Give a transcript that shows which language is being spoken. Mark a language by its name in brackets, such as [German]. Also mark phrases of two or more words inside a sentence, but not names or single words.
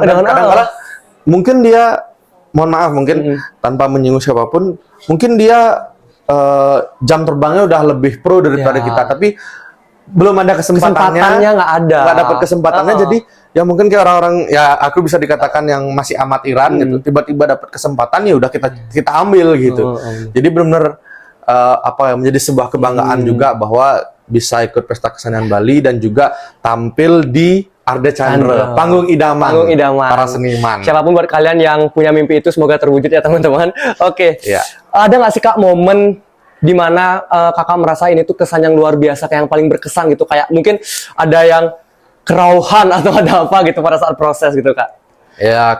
[Indonesian] Dan kadang-kadang mungkin dia, mohon maaf mungkin tanpa menyinggung siapapun, mungkin dia jam terbangnya udah lebih pro daripada kita, tapi belum ada kesempatannya nggak dapat kesempatannya. Jadi ya mungkin kayak orang-orang, ya aku bisa dikatakan yang masih amatiran gitu, tiba-tiba dapat kesempatan ya udah kita ambil gitu. Jadi benar-benar menjadi sebuah kebanggaan juga bahwa bisa ikut pesta kesenian Bali dan juga tampil di Arda Chandra, panggung idaman para seniman. Siapapun buat kalian yang punya mimpi itu semoga terwujud ya teman-teman. Oke. Ada nggak sih Kak momen di mana Kakak merasa ini tuh kesan yang luar biasa, kayak yang paling berkesan gitu, kayak mungkin ada yang kerauhan atau ada apa gitu pada saat proses gitu Kak? Ya